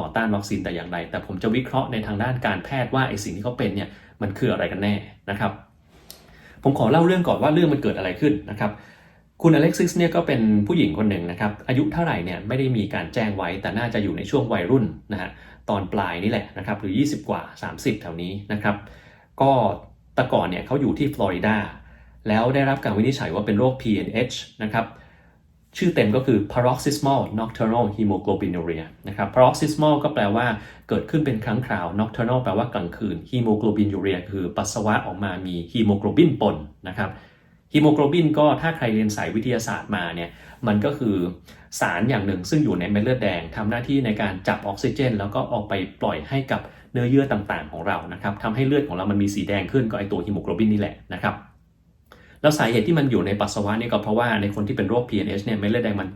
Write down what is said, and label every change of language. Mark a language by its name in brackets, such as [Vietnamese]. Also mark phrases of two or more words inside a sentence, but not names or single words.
[Thai] ต้านวัคซีนแต่อย่างใดแต่ผมจะวิเคราะห์ในทางด้านการแพทย์ว่าไอ้สิ่งที่เขาเป็นเนี่ยมันคืออะไรกันแน่นะครับผมขอเล่าเรื่องก่อนว่าเรื่องมันเกิดอะไรขึ้นนะครับคุณอเล็กซิสเนี่ยก็เป็นผู้หญิงคนหนึ่งนะครับอายุเท่าไหร่เนี่ยไม่ได้มีการแจ้งไว้แต่น่าจะอยู่ในช่วงวัยรุ่นนะฮะตอนปลายนี่แหละนะครับหรือ20กว่า30แถวนี้นะครับก็แต่ก่อนเนี่ยเขาอยู่ที่ฟลอริดาแล้วได้รับการวิ นิจฉัยว่าเป็นโรค PNH นะครับชื่อเต็มก็คือ [English] paroxysmal nocturnal hemoglobinuria [Thai] นะครับ paroxysmal ก็แปลว่าเกิดขึ้นเป็นครั้งคราว nocturnal แปลว่ากลางคืน hemoglobinuria คือ ปัสสาวะออกมามีฮีโมโกลบินปนนะครับฮีโมโกลบินก็ถ้าใครเรียนสายวิทยาศาสตร์มาเนี่ยมันก็คือสารอย่างหนึ่งซึ่งอยู่ในเม็ดเลือดแดงทำหน้าที่ในการจับออกซิเจนแล้วก็ออกไปปล่อยให้กับเนื้อเยื่อต่างๆของเรานะครับทำให้เลือดของเรามันมีสีแดงขึ้นก็ไอตัวฮีโมโกลบินนี่แหละนะครับแล้วสาเหตุที่มันอยู่ในปัสสาวะนี่ก็เพราะว่าในคนที่เป็นโรค PNH เนี่ยเม็ดเลือดแดงมันแต